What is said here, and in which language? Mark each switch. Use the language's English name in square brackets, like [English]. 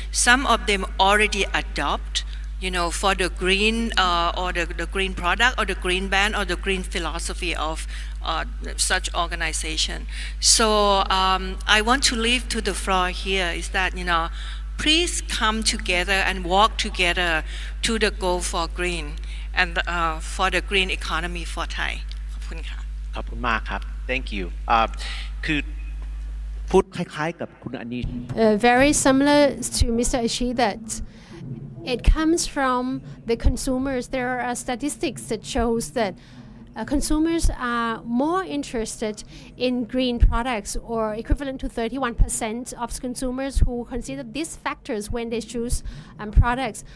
[English] Some of them already adopt, for the green or the green product or the green brand or the green philosophy of such organization. So I want to leave to the floor here is that please come together and walk together to the goal for green and for the green economy for Thai. [Thai] คุณค่ะ ขอบคุณมากครับ [English] thank you [Thai] คือพูดคล้ายๆกับคุณอนี [English] Very similar to Mr. Ashi that it comes from the consumers. There are statistics that shows that consumers are more interested in green products, or equivalent to 31% of consumers who consider these factors when they choose products.